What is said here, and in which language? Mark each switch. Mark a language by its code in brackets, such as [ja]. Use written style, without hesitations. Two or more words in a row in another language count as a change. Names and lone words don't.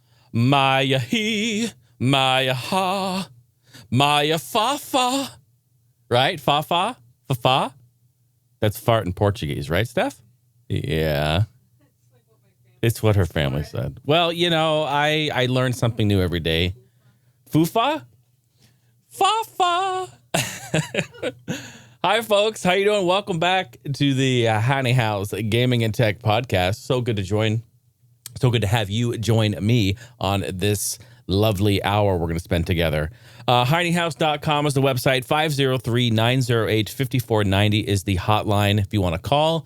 [en] Maya he, Maya ha, Maya fa fa. Right? Fa fa? Fa fa? That's fart in Portuguese, right, Steph? Yeah. It's what her family said. Well, you know, I learn something new every day. Fufa? Fa-fa. Hi, folks. How you doing? Welcome back to the Heine House Gaming and Tech Podcast. So good to join. So good to have you join me on this lovely hour we're going to spend together. HeineHouse.com is the website. 503-908-5490 is the hotline if you want to call.